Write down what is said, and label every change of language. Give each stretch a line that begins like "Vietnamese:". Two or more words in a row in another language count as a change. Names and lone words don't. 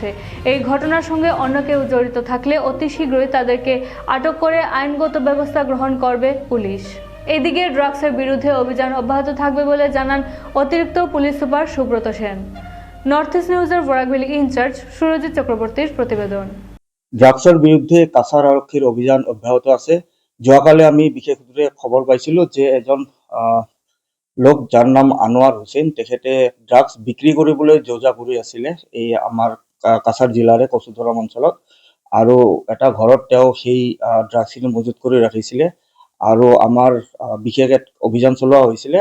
Bangla: এই ঘটনার সঙ্গে অন্য কেউ জড়িত থাকলে অতি শীঘ্রই তাদেরকে আটক করে আইনগত ব্যবস্থা গ্রহণ করবে পুলিশ। এদিকে ড্রাগসের বিরুদ্ধে অভিযান অব্যাহত থাকবে বলে জানান অতিরিক্ত পুলিশ সুপার সুব্রত সেন। নর্থ ইস্ট নিউজের বরাকভ্যালি ইনচার্জ সুরজিৎ চক্রবর্তীর প্রতিবেদন।
Assamese: ড্রাগসৰ বিৰুদ্ধে কাছাৰ আৰক্ষীৰ অভিযান অব্যাহত আছে। যোৱাকালি আমি বিশেষভাৱে খবৰ পাইছিলোঁ যে এজন লোক যাৰ নাম আনোৱাৰ হুছেইন, তেখেতে ড্ৰাগছ বিক্ৰী কৰিবলৈ যোজা কৰি আছিলে এই আমাৰ কাছাৰ জিলাৰে কচুধৰম অঞ্চলত, আৰু এটা ঘৰত তেওঁ সেই ড্ৰাগছখিনি মজুত কৰি ৰাখিছিলে আৰু আমাৰ বিশেষ এক অভিযান চলোৱা হৈছিলে।